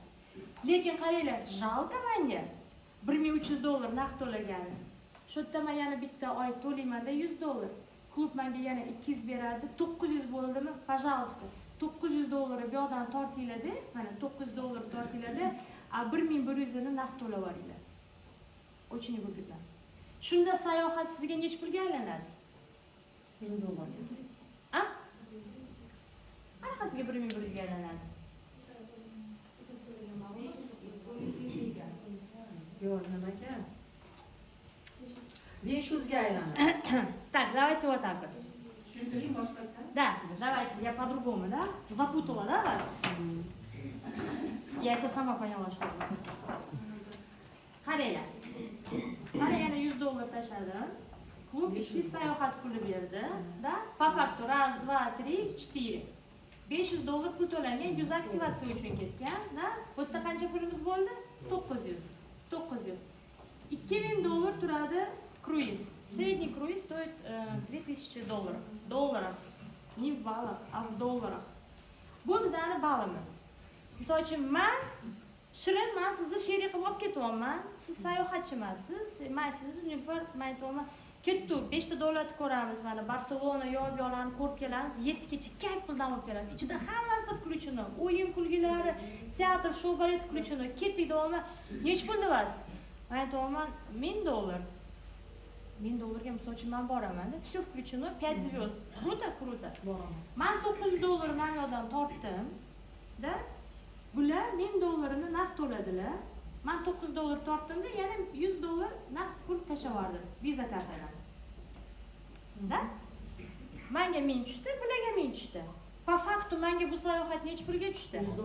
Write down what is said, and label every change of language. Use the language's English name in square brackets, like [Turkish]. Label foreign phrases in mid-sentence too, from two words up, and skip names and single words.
[Uzbek] Lekin qaranglar, jalka menga $1300 naqd to'lagani. Shu yerda men yana bitta oy to'laymanda $100. Klub menga yana 200 beradi. 900 bo'ldimi? Пожалуйста. $900 bu yoqdan tortinglar-da, mana $900 tortinglar-da, a 1100'ni naqd to'lab olinglar. [Russian] Очень выгодно. [Uzbek] Shunda sayohat sizga nech pulga aylanadi? $1000. A? Qanaqasiga 1100 ga aylanadi? Yo'q, nimaga? 500 ga aylanadi. [Russian] Так, давайте вот так вот. Да, давайте, я по-другому, да? Запутала, да, вас? Я это сама поняла, что это. [Uzbek] Qaranglar. Mana yana $100 tashladim. Klub 2 sayohat puli berdi, da? [Russian] По факту 1 2 3 4. [Uzbek] $500 pul to'langan, 100 aktivatsiya uchun ketgan, da? Bu yerda qancha pulimiz bo'ldi? 900. $2000 turadi круиз. [Russian] Средний круиз стоит $3000. Долларов. Не в баллах, а в долларах. [Uzbek] Bu bizning ballimiz. Misol uchun Shirin, men sizni sherik qilib olib ketyapman. Siz sayohatchi emassiz. Men sizni Nilufar, men aytaman, ketdik, 5 ta davlatni ko'ramiz. Mana Barselona, yo'l-yo'llarni ko'rib kelamiz. 7 kecha kayf qildan olib kelamiz. Ichida hamma narsa включено. O'yin kulgilari, teatr, shou balet включено. Ketdik davomi. Nech pul deyapsiz? Men aytaman, $1000. $1000 misol uchun men boraman. [Russian] Все включено, 5 звезд. Круто. [Uzbek] Men $900 men yoqdan tortdim. Da? Bular $1000'ni naqd to'ladilar. Men $900 tortdim-da, yana $100 naqd pul tashlavordim viza kartadan. Da? Menga 1000 tushdi, bularga 1000 tushdi. [Russian] По факту [Uzbek] menga bu sayohat nech pulga tushdi?